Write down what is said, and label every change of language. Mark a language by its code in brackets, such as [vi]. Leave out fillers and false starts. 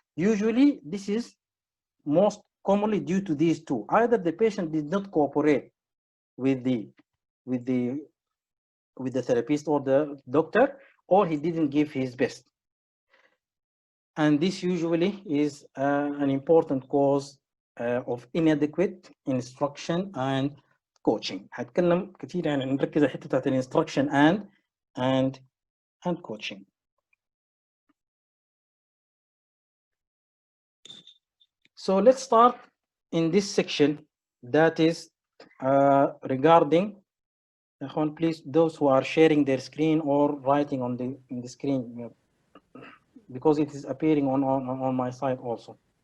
[en] Usually this is most commonly due to these two. Either the patient did not cooperate with the with the therapist or the doctor, or he didn't give his best. And this usually is an important cause of inadequate instruction and coaching. [ar] هتكلم كثير يعني نركز على الحته بتاعت [en] instruction and coaching. So let's start in this section that is regarding, please, those who are sharing their screen or writing on the screen, because it is appearing on my side also.